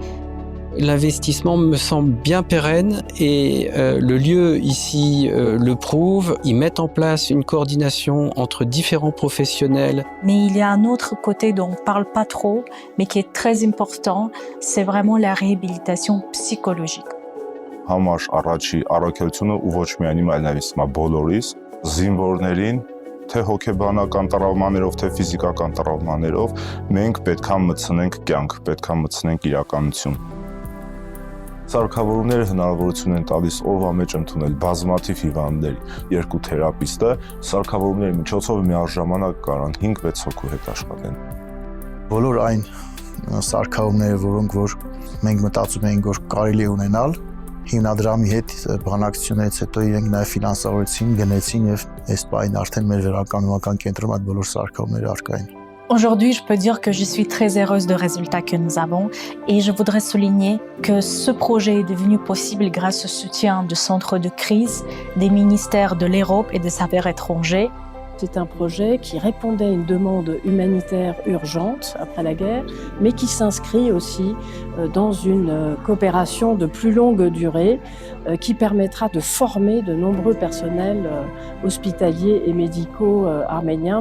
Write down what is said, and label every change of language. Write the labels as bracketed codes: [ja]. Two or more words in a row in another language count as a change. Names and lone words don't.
[fr] L'investissement me semble bien pérenne et le lieu ici le prouve. Ils mettent en place une coordination entre différents professionnels. Mais il y a un autre côté dont on ne parle pas trop, mais qui est très important, c'est vraiment la réhabilitation psychologique. [hy] Համար առաջի առաքելությունը ու ոչ միայն իմ, այլ նաև հիմա բոլորիս զինվորներին թե հոգեբանական տրավմաներով, թե ֆիզիկական տրավմաներով մենք պետք է մտցնենք կյանք, պետք է մտցնենք իրականություն։ Սարքավորումները հնարավորություն են տալիս օրվա մեջ ընդունել բազմաթիվ հիվանդների 2 թերապիստը, սարքավորումների միջոցով միաժամանակ կարան 5-6 հոգու հետ աշխատեն։ Բոլոր այն սարքավորումները, որոնք որ մենք մտածում էինք, որ կարելի է ունենալ, հիմնադրամի հետ բանակցությունից հետո իրենք նաև ֆինանսավորեցին, գնեցին եւ այս պահին արդեն մեր վերականգնողական կենտրոնում այդ բոլոր սարքավորումները առկա են։ [fr] Aujourd'hui, je peux dire que je suis très heureuse des résultats que nous avons et je voudrais souligner que ce projet est devenu possible grâce au soutien du centre de crise, des ministères de l'Europe et des Affaires étrangères. C'est un projet qui répondait à une demande humanitaire urgente après la guerre, mais qui s'inscrit aussi dans une coopération de plus longue durée qui permettra de former de nombreux personnels hospitaliers et médicaux arméniens.